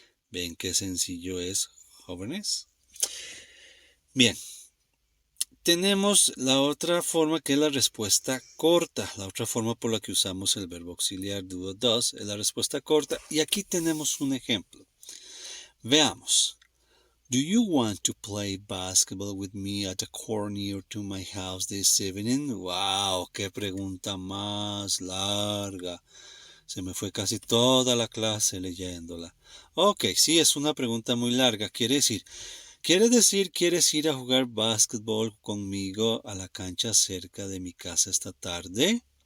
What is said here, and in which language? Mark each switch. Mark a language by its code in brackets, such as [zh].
[es] ¿Ven qué sencillo es, jóvenes? Bien. Tenemos la otra forma que es la respuesta corta. La otra forma por la que usamos el verbo auxiliar do o does es la respuesta corta. Y aquí tenemos un ejemplo. Veamos. [en] Do you want to play basketball with me at a court near to my house this evening? [es] ¡Wow! ¡Qué pregunta más larga! Se me fue casi toda la clase leyéndola. Ok, sí, es una pregunta muy larga. ¿Quieres ir a jugar basketball conmigo a la cancha cerca de mi casa esta tarde?